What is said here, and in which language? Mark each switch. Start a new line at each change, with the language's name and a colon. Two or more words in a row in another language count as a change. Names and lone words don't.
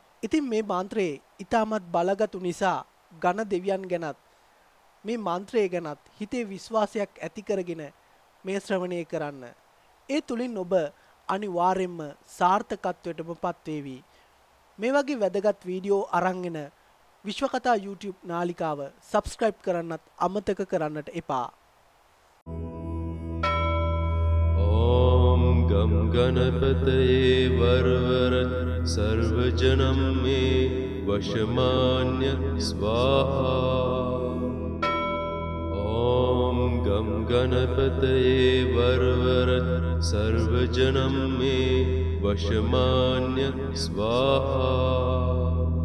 Sinhala: ඉතින් මේ මන්ත්‍රයේ ඊටමත් බලගතු නිසා ඝන දෙවියන් ගැනත් මේ මන්ත්‍රය ගැනත් හිතේ විශ්වාසයක් ඇති කරගෙන මේ ශ්‍රවණය කරන්න. ඒ තුලින් ඔබ අනිවාර්යයෙන්ම සාර්ථකත්වයටම පත්වේවි. මේ වගේ වැදගත් වීඩියෝ අරන්ගෙන විශ්වකතා YouTube නාලිකාව subscribe කරන්නත් අමතක කරන්නට එපා.
Sanskrit: ॐ गं गणपतये वरवर सर्वजनं मे वशमान्य स्वाहा ॐ गं गणपतये वरवर सर्वजनं मे वशमान्य स्वाहा